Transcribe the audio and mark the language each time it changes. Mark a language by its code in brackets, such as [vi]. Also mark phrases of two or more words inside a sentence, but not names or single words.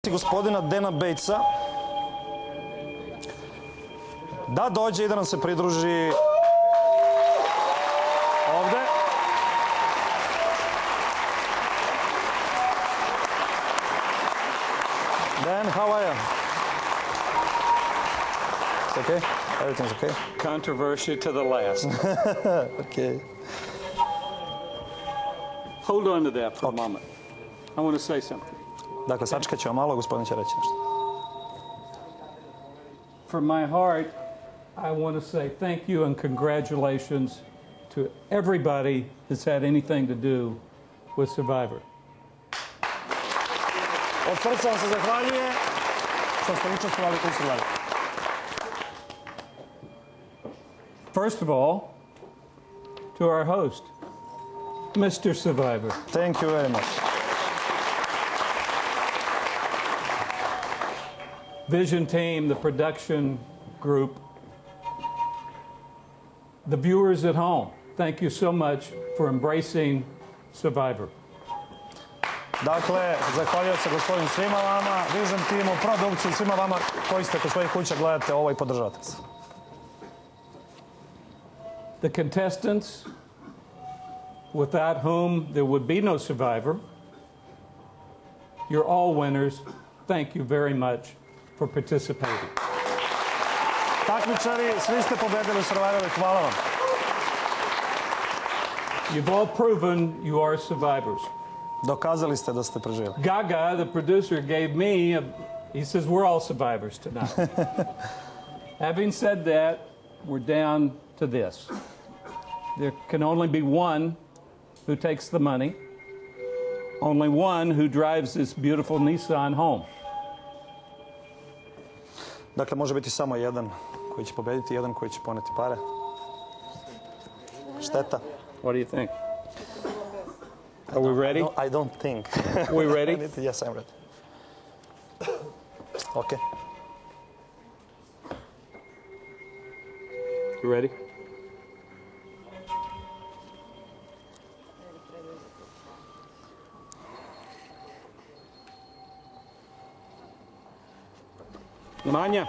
[sr] gospodina Dena Bejca da dođe i da nam se pridruži ovde. Dan, [en] how are you? It's okay? Everything's okay? Controversy to the last. Okay. Hold on to that for a moment. I want to say something. [sr] Dakle, sačekat ćemo malo, gospodin će reći nešto. [en] From my heart, I want to say thank you and congratulations to everybody that's had anything to do with Survivor. [sr] Od srca vam se zahvaljuje što ste učestvovali u Survivoru. [en] First of all, to our host, Mr. Survivor. Thank you very much. Vision team, the production group, the viewers at home, thank you so much for embracing Survivor. [sr] Dakle, zahvaljujem se gospodin svima vama, Vision timu, produkciji, svima vama koji ste kod svojih kuća gledate ovo i podržavate se. [en] The contestants, without whom there would be no Survivor, you're all winners. Thank you very much for participating. [sr] Takmičari, svi ste pobedili u Survivoru, hvala vam. [en] You've all proven you are survivors. [sr] Dokazali ste da ste preživjeli. [en] Gaga, the producer, gave me, he says we're all survivors tonight. Having said that, we're down to this. There can only be one who takes the money, only one who drives this beautiful Nissan home. [sr] Dakle, može biti samo jedan koji će pobediti, jedan koji će poneti pare. Šteta. [en] What do you think? Are we ready? I don't think. We ready? Yes, I'm ready. Okay. You ready? Nemanja.